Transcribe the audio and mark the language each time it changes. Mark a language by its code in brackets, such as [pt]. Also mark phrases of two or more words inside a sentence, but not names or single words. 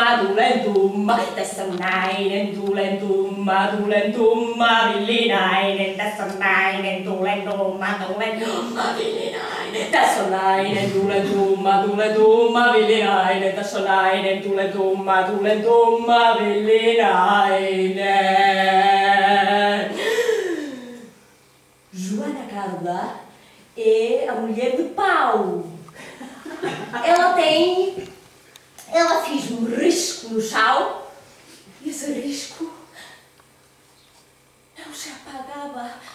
[fi] Tässä on nainen, tuulen tumma villinainen. Tässä on nainen, tuulen tumma villinainen. Tässä on nainen, tuulen tumma villinainen. Tässä on nainen, tuulen tumma villinainen. [pt] Joana Carda é a mulher de pau. Ela fez um risco no chão e esse risco não se apagava.